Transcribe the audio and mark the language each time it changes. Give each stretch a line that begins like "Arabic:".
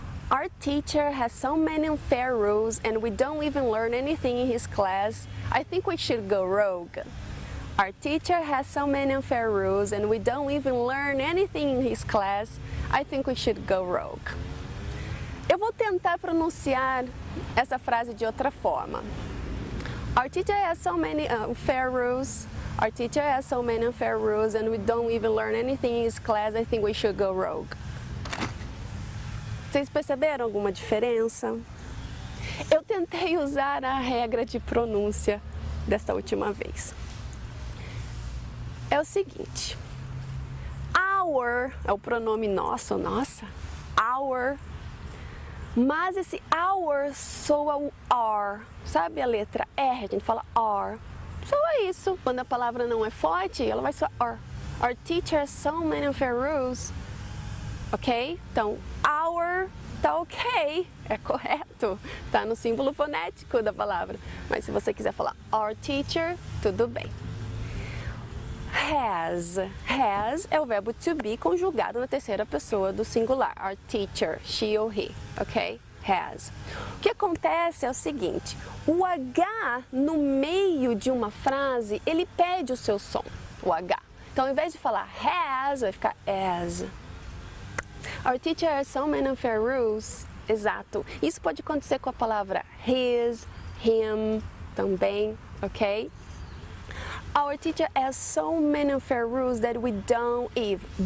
English: Our teacher has so many unfair rules and we don't even learn anything in his class. I think we should go rogue. Our teacher has so many unfair rules and we don't even learn anything in his class. I think we should go rogue.
Portuguese: Eu vou tentar pronunciar essa frase de outra forma.
English: Our teacher has so many unfair rules. Our teacher has so many unfair rules and we don't even learn anything in his class. I think we should go rogue.
Portuguese: Vocês perceberam alguma diferença? Eu tentei usar a regra de pronúncia desta última vez. É o seguinte, our é o pronome nosso, nossa, our, mas esse our soa o R, sabe a letra R, a gente fala R, soa isso, quando a palavra não é forte, ela vai soar R.
English: Our teacher has so many unfair rules, ok?
Portuguese: Então, our tá ok, é correto, tá no símbolo fonético da palavra, mas se você quiser falar
English: our teacher,
Portuguese: tudo bem. Has é o verbo to be conjugado na terceira pessoa do singular.
English: Our teacher, she
Portuguese: ou he, ok? Has. O que acontece é o seguinte, o H no meio de uma frase, ele perde o seu som, o H. Então, ao invés de falar has, vai ficar as.
English: Our teacher has so many unfair rules.
Portuguese: Exato. Isso pode acontecer com a palavra his, him, também, ok?
English: Our teacher has so many unfair rules that we don't even.